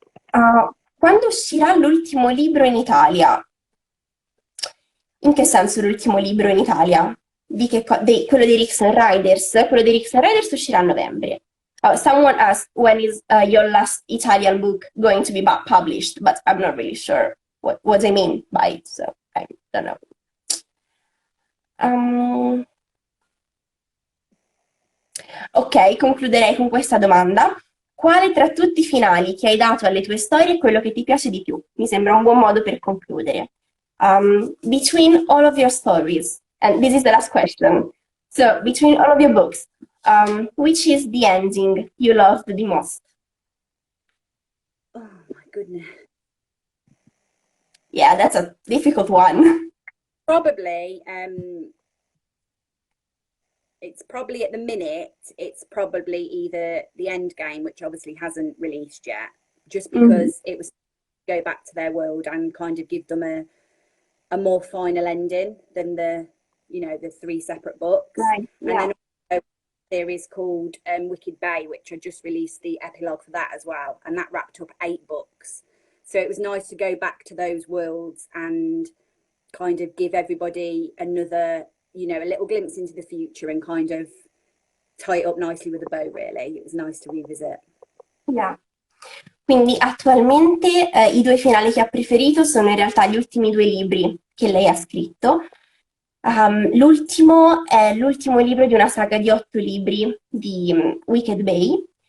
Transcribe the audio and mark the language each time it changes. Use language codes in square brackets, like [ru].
[it] Quando uscirà l'ultimo libro in Italia? In che senso l'ultimo libro in Italia? Quello dei Rickson Riders? Quello dei Rickson Riders uscirà a novembre. [en] Someone asked when is your last Italian book going to be published, but I'm not really sure what I mean by it, so I don't know. [it] Ok, concluderei con questa domanda. Quale tra tutti i finali che hai dato alle tue storie è quello che ti piace di più? Mi sembra un buon modo per concludere. [en] Between all of your stories, and this is the last question. So, between all of your books, which is the ending you loved the most? Oh my goodness. Yeah, that's a difficult one. Probably, it's probably at the minute, it's probably either the end game, which obviously hasn't released yet, just because it was go back to their world and kind of give them a more final ending than the three separate books. Right. Yeah. And then also a series called Wicked Bay, which I just released the epilogue for that as well, and that wrapped up 8 books. So it was nice to go back to those worlds and kind of give everybody another, a little glimpse into the future and kind of tie it up nicely with a bow, really. It was nice to revisit. Yeah. [it] Quindi attualmente i 2 finali che ha preferito sono in realtà gli ultimi 2 libri che lei ha scritto. L'ultimo è l'ultimo libro di una saga di 8 libri di Wicked Bay.